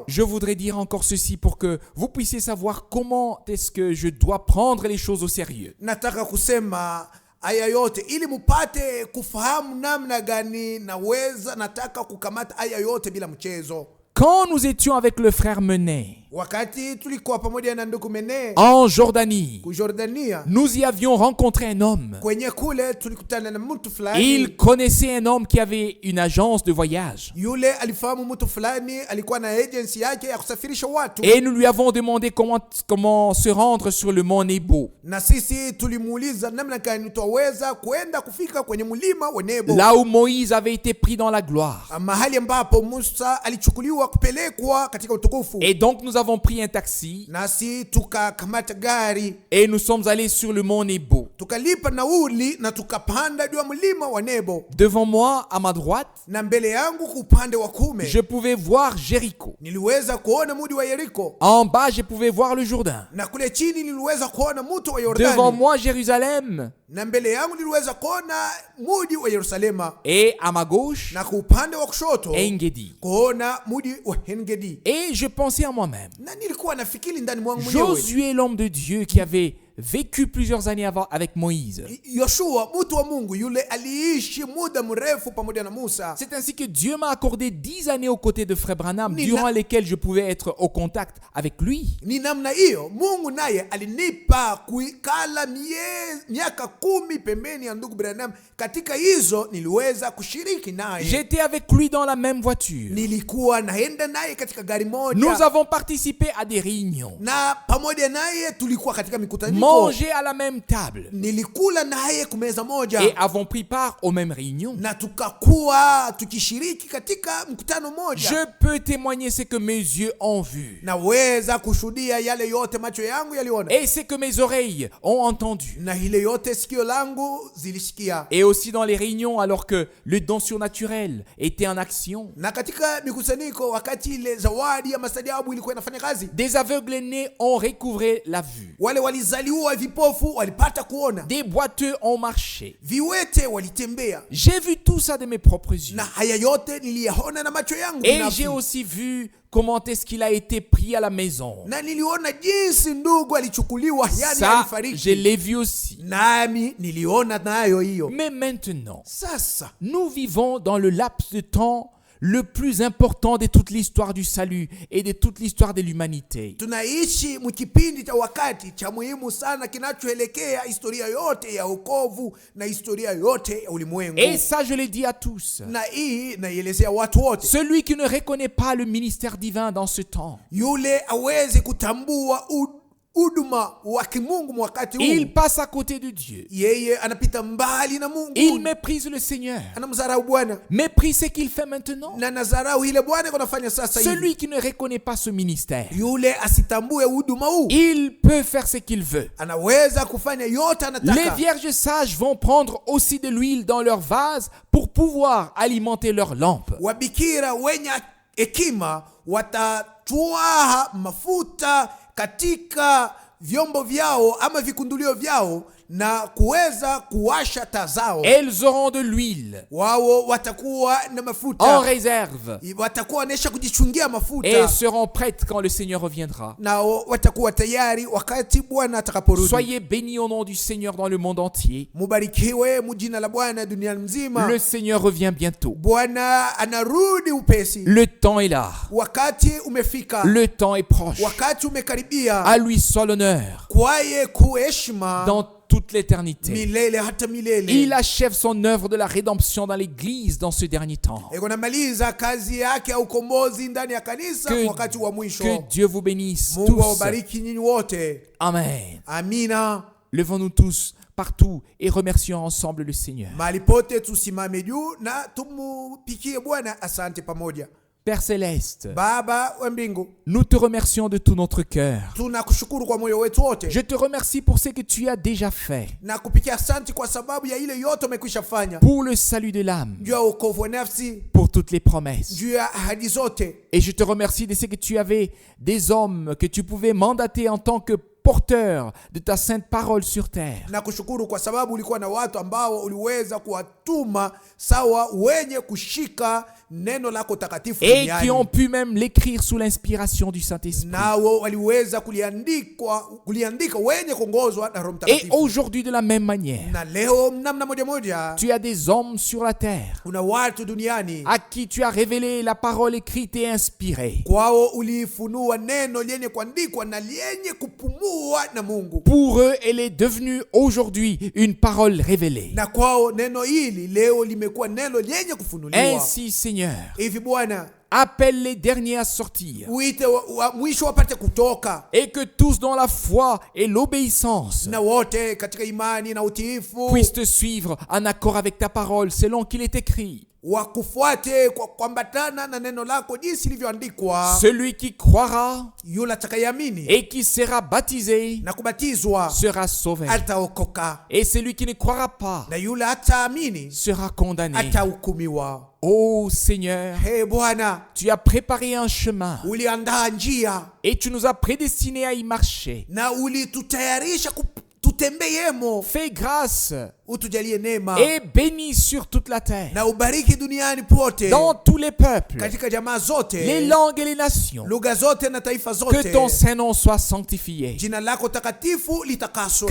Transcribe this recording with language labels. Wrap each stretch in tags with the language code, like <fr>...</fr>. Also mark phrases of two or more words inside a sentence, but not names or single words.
<fr>Je voudrais dire encore ceci pour que vous puissiez savoir comment est-ce que je dois prendre les choses au sérieux.</fr> <sw>Nataka kusema aya yote ili mupate kufahamu namna gani nataka kukamata aya yote bila mchezo.</sw> <fr>Quand nous étions avec le frère Menet</fr> <sw>Wakati tulikuwa pamoja na ndugu Mene</sw> <fr>en Jordanie,</fr> <sw>ku Jordania,</sw> <fr>nous y avions rencontré un homme.</fr> <sw>kwenye kule tulikutana na mtu fulani.</sw> <fr>Il connaissait un homme qui avait une agence de voyage.</fr> <sw>Yule alifahamu mtu fulani alikuwa na agency yake ya kusafirisha watu.</sw> <fr>Et nous lui avons demandé comment se rendre sur le mont Nebo,</fr> <sw>Na sisi tulimuuliza namna gani twaweza kwenda kufika kwenye mlima wa Nebo,</sw> <fr>là où Moïse avait été pris dans la gloire.</fr> <sw>mahali ambapo Musa alichukuliwa kupelekwa katika utukufu.</sw> <fr>Et donc nous avons pris un taxi</fr> <sw>nasi tukakamata gari,</sw> <fr>et nous sommes allés sur le mont Nebo.</fr> <sw>tukalipa nauli na tukapanda juu ya mlima wa Nebo.</sw> <fr>Devant moi, à ma droite,</fr> <sw>Na mbele yangu kwa upande wa kuume</sw> <fr>je pouvais voir Jéricho.</fr> <sw>niliweza kuona mji wa Yeriko,</sw> <fr>En bas, je pouvais voir le Jourdain.</fr> <sw>na kule chini niliweza kuona mto wa</sw> <fr>Devant</fr> <sw>Yordani,</sw> <fr>moi, Jérusalem.</fr> <sw>na mbele yangu niliweza kuona mji wa Yerusalema,</sw> <fr>Et à ma gauche,</fr> <sw>na kwa upande wa kushoto</sw> <fr>Engedi.</fr> <sw>kuona mji wa Engedi.</sw> <fr>Et je pensais à moi-même.</fr> <sw>Na nilikuwa nafikiri ndani mwangu mwenyewe,</sw> <fr>Josué, l'homme de Dieu qui avait vécu plusieurs années avant avec Moïse.</fr> <sw>Yoshua mtu wa Mungu yule aliishi muda mrefu pamoja na Musa.</sw> <fr>C'est ainsi que Dieu m'a accordé 10 années aux côtés de Frère Branham, durant lesquelles je pouvais être au contact avec lui.</fr> <sw>Ni namna hiyo Mungu naye alinipa kuikala miaka 10 pembeni ya ndugu Branham. Katika hizo niliweza kushiriki naye.</sw> <fr>J'étais avec lui dans la même voiture.</fr> <sw>Nilikuwa naenda naye katika gari moja.</sw> <fr>Nous avons participé à des réunions.</fr> <sw>Na pamoja naye tulikuwa katika mikutano.</sw> <fr>Mangé à la même table.</fr> <sw>Nilikula naye kumeza moja.</sw> <fr>Et avons pris part aux mêmes réunions.</fr> <sw>Na tukakuwa tukishiriki katika mkutano moja.</sw> <fr>Je peux témoigner ce que mes yeux ont vu.</fr> <sw>Naweza kushuhudia yale yote macho yangu yaliona.</sw> <fr>Et ce que mes oreilles ont entendu.</fr> <sw>Na ile yote sikio langu zilisikia.</sw> <fr>Et aussi dans les réunions alors que le don surnaturel était en action.</fr> <sw>Na katika mikusanyiko wakati ile zawadi ya mastajabu ilikuwa inafanya kazi.</sw> <fr>Des aveugles nés ont recouvré la vue.</fr> <sw>Wale walizaliwa vipofu walipata kuona.</sw> <fr>Des boiteux ont marché.</fr> <sw>Viwete walitembea.</sw> <fr>J'ai vu tout ça de mes propres yeux.</fr> <sw>Na haya yote niliyaona na macho yangu</sw> <fr>Et</fr> <sw>binafsi.</sw> <fr>j'ai aussi vu comment est-ce qu'il a été pris à la maison.</fr> <sw>Na niliona jinsi ndugu alichukuliwa, yani</sw> <fr>Ça,</fr> <sw>alifariki.</sw> <fr>je l'ai vu aussi.</fr> <sw>Nami niliona nayo hiyo.</sw> <fr>Mais maintenant,</fr> <sw>Sasa</sw> <fr>nous vivons dans le laps de temps le plus important de toute l'histoire du salut et de toute l'histoire de l'humanité.</fr> <sw>tunaishi mkipindi cha wakati cha muhimu sana kinachoelekea historia yote ya wokovu na historia yote ya ulimwengu.</sw> <fr>Et ça, je l'ai dit à tous.</fr> <sw>Na hii naielezea watu wote.</sw> <fr>Celui qui ne reconnaît pas le ministère divin dans ce temps,</fr> <sw>Yule aweze kutambua huduma wa kimungu wakati huu,</sw> <fr>il passe à côté de Dieu.</fr> <sw>yeye anapita mbali na Mungu.</sw> <fr>Il méprise le Seigneur.</fr> <sw>Anamdharau Bwana.</sw> <fr>Méprise ce qu'il fait maintenant.</fr> <sw>Na nazarau ile Bwana anafanya sasa hivi.</sw> <fr>Celui qui ne reconnaît pas ce ministère,</fr> <sw>Yule asitambue huduma huu,</sw> <fr>il peut faire ce qu'il veut.</fr> <sw>anaweza kufanya yote</sw> <fr>Les</fr> <sw>anataka.</sw> <fr>vierges sages vont prendre aussi de l'huile dans leur vase pour pouvoir alimenter leur lampe.</fr> <sw>Wabikira wenye hekima watatwaa mafuta katika vyombo vyao ama vikundulio vyao na kuweza kuwasha taa zao.</sw> <fr>Elles auront de l'huile</fr> <sw>Wao watakuwa na</sw> <fr>en</fr> <sw>mafuta,</sw> <fr>réserve</fr> <sw>watakuwa wanaisha kujichungia</sw> <fr>et</fr> <sw>mafuta,</sw> <fr>seront prêtes quand le Seigneur reviendra.</fr> <sw>nao watakuwa tayari wakati Bwana atakaporudi.</sw> <fr>Soyez bénis au nom du Seigneur dans le monde entier.</fr> <sw>Mubarikiwe mjina la Bwana duniani mzima.</sw> <fr>Le Seigneur revient bientôt.</fr> <sw>Bwana anarudi upesi.</sw> <fr>Le temps est là.</fr> <sw>Wakati umefika.</sw> <fr>Le temps est proche.</fr> <sw>Wakati umekaribia.</sw> <fr>À lui seul honneur</fr> <sw>Kwaye kuheshima</sw> <fr>dans toute l'éternité.</fr> <sw>milele hata milele.</sw> <fr>Il achève son œuvre de la rédemption dans l'Église dans ce dernier temps.</fr> <sw>Eko namaliza kazi yake ya ukombozi ndani ya kanisa wakati wa mwisho.</sw> <fr>Que Dieu vous bénisse</fr> <sw>Mungu</sw> <fr>tous.</fr> <sw>awabariki nyinyi wote.</sw> <fr>Amen.</fr> <sw>Amina.</sw> <fr>Levons-nous tous partout et remercions ensemble le Seigneur.</fr> <sw>Mahali pote tusimame juu na tumupikie Bwana asante pamoja.</sw> <fr>Père Céleste,</fr> <sw>Baba wa mbingu,</sw> <fr>nous te remercions de tout notre cœur.</fr> <sw>tunakushukuru kwa moyo wetu wote.</sw> <fr>Je te remercie pour ce que tu as déjà fait</fr> <sw>Na kupikia asante kwa sababu ya ile yote umekwisha fanya.</sw> <fr>pour le salut de l'âme,</fr> <sw>Juu ya wokovu wa nafsi,</sw> <fr>pour toutes les promesses.</fr> <sw>juu ya ahadi zote.</sw> <fr>Et je te remercie de ce que tu avais des hommes que tu pouvais mandater en tant que porteurs de ta sainte parole sur terre.</fr> <sw>Na kushukuru kwa sababu ulikuwa na watu ambao uliweza kuwatuma sawa wenye kushika neno lako takatifu</sw> <fr>Et</fr> <sw>duniani.</sw> <fr>qui ont pu même l'écrire sous l'inspiration du Saint-Esprit.</fr> <sw>Nao waliweza kuliandika wenye kuongozwa na Roho</sw> <fr>Et</fr> <sw>Mtakatifu.</sw> <fr>aujourd'hui de la même manière,</fr> <sw>Na leo namna moja moja</sw> <fr>tu as des hommes sur la terre</fr> <sw>kuna watu duniani</sw> <fr>à qui tu as révélé la parole écrite et inspirée.</fr> <sw>kwao ulifunua neno lenye kuandikwa na lenye kupumua na Mungu.</sw> <fr>Pour eux, elle est devenue aujourd'hui une parole révélée.</fr> <sw>Na kwao neno hili leo limekuwa neno lenye kufunuliwa.</sw> <fr>Ainsi, Seigneur,</fr> <sw>Hivi Bwana,</sw> <fr>appelle les derniers à sortir</fr> <sw>uite mwisho wapate kutoka,</sw> <fr>et que tous dans la foi et l'obéissance</fr> <sw>na wote katika imani na utiifu</sw> <fr>puissent te suivre en accord avec ta parole selon qu'il est écrit.</fr> <sw>wakufuate kwa kuambatana na neno lako jinsi ilivyoandikwa.</sw> <fr>Celui qui croira</fr> <sw>Yule atakayeamini</sw> <fr>et qui sera baptisé</fr> <sw>na kubatizwa</sw> <fr>sera sauvé.</fr> <sw>ataokoka,</sw> <fr>Et celui qui ne croira pas</fr> <sw>na yule hataamini</sw> <fr>sera condamné.</fr> <sw>atahukumiwa.</sw> <fr>Ô Seigneur,</fr> <sw>He Bwana,</sw> <fr>tu as préparé un chemin</fr> <sw>uliandaa njia</sw> <fr>et tu nous as prédestinés à y marcher.</fr> <sw>na ulitutayarisha tutembeyemo.</sw> <fr>Fais grâce</fr> <sw>Utujalie neema</sw> <fr>et bénis sur toute la terre,</fr> <sw>na ubariki duniani pote,</sw> <fr>dans tous les peuples,</fr> <sw>katika jamaa zote,</sw> <fr>les langues et les nations.</fr> <sw>lugha zote na taifa</sw> <fr>Que</fr> <sw>zote.</sw> <fr>ton Saint-Nom soit sanctifié.</fr> <sw>Jina lako takatifu litakaswe.</sw>